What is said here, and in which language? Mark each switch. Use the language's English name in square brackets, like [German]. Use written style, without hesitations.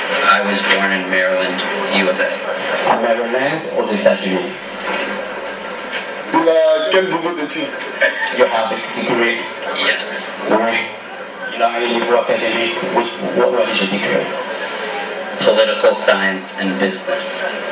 [English] I was born in Maryland, USA. [French] À Maryland, aux États-Unis. Il a quel niveau d'études? [English] You have a degree? Yes. [French] Oui. Il a un niveau académique. [English] What is your degree? Political science and business.